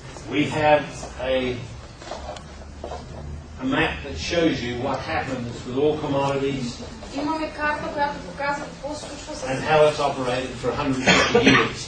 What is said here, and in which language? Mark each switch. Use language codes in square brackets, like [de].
[en] we have a map that shows you what happens with all commodities [bg] имаме карта, която показва какво се случва [en] and how it's operated for 150 years.